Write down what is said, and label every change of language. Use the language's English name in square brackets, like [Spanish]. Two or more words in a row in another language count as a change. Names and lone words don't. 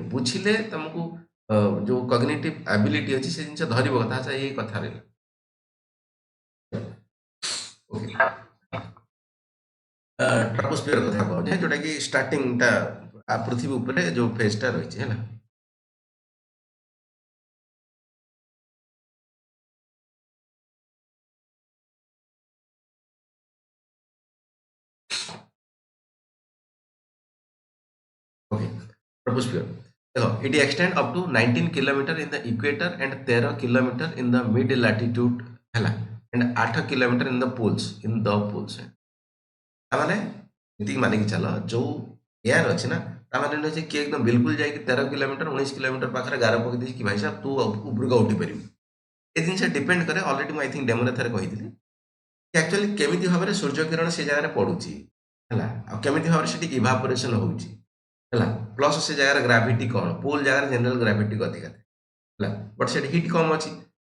[Odia] ବୁଝିଲେ ତମକୁ ଯୋଉ [English] cognitive ability [Odia] ଅଛି ସେ ଜିନିଷ ଧରିବ କଥା। ଆଚ୍ଛା ଏଇ କଥାରେ ଟ୍ରପୋସ୍ଫିୟର କଥା କହୁଛେ, ଯୋଉଟା କି ଷ୍ଟାର୍ଟିଂଟା ପୃଥିବୀ ଉପରେ ଯୋଉ ଫେଜ୍ଟା ରହିଛି ହେଲା। Troposphere. [English] It extends up to 19 km in the equator and 13 km in the mid latitude [Odia] ହେଲା, [English] and 8 km in the poles [Odia] ତାମାନେ ଏତିକି ମାନିକି ଚାଲ, ଯୋଉ ଏୟାର ଅଛି ନା ତାମାନେ ନୁହେଁ ଯେ କିଏ ଏକଦମ ବିଲକୁଲ ଯାଇକି 13 କିଲୋମିଟର 19 କିଲୋମିଟର ପାଖରେ ଗାର ପକେଇ ଦେଇଛି କି ଭାଇ ସାହେବ ତୁ ଉପରକୁ ଉଠି ପାରିବୁ। ଏ ଜିନିଷ ଡିପେଣ୍ଡ କରେ, ଅଲରେଡି ମୁଁ [English] I think [Odia] ଡେମୋରେ ଥରେ କହିଥିଲି କି ଆକ୍ଚୁଆଲି କେମିତି ଭାବରେ ସୂର୍ଯ୍ୟ କିରଣ ସେ ଜାଗାରେ ପଡୁଛି ହେଲା, ଆଉ କେମିତି ଭାବରେ ସେଠି ଇଭାପୋରେସନ ହଉଛି ହେଲା, ପ୍ଲସ୍ ସେ ଜାଗାରେ ଗ୍ରାଭିଟି କ'ଣ, ପୋଲ ଜାଗାରେ [English] general gravity [Odia] ଅଧିକା ଥାଏ ହେଲା, ବଟ୍ ସେଠି ହିଟ୍ କମ୍ ଅଛି।